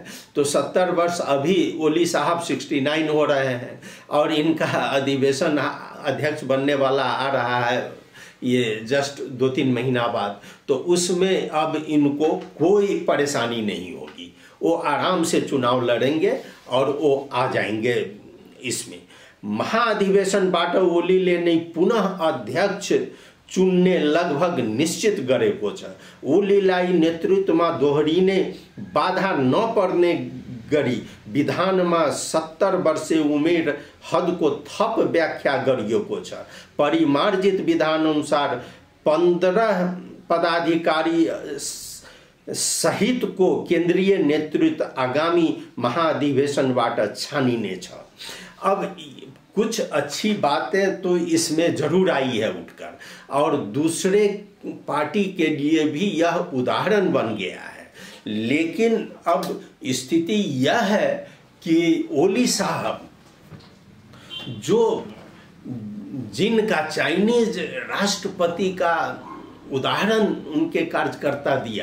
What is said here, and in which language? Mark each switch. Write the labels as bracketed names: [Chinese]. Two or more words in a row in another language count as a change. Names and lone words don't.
[Hindi] तो 70 वर्ष अभी ओली साहब 69 हो रहे हैं और इनका अधिवेशन अध्यक्ष बनने वाला आ रहा है ये जस्ट 2-3 महीना बाद। तो उसमें अब इनको कोई परेशानी नहीं होगी, वो आराम से चुनाव लड़ेंगे और वो आ जाएंगे। [Nepali] इसमें महाधिवेशनबाट ओलीले नै पुनः अध्यक्ष चुन्ने लगभग निश्चित गरेको छ। ओलीलाई नेतृत्वमा दोहोरिने बाधा नपर्ने गरी विधानमा 70 वर्षे उमेर हदको थप व्याख्या गरिएको छ। परिमार्जित विधान अनुसार 15 पदाधिकारी सहित को केंद्रीय नेतृत्व आगामी महाधिवेशनबाट छानिने छ। [Hindi] अब कुछ अच्छी बातें तो इसमें जरूर आई है उठकर, और दूसरे पार्टी के लिए भी यह उदाहरण बन गया है। लेकिन अब स्थिति यह है कि ओली साहब जो जिनका चाइनीज राष्ट्रपति का उदाहरण उनके कार्यकर्ता दिया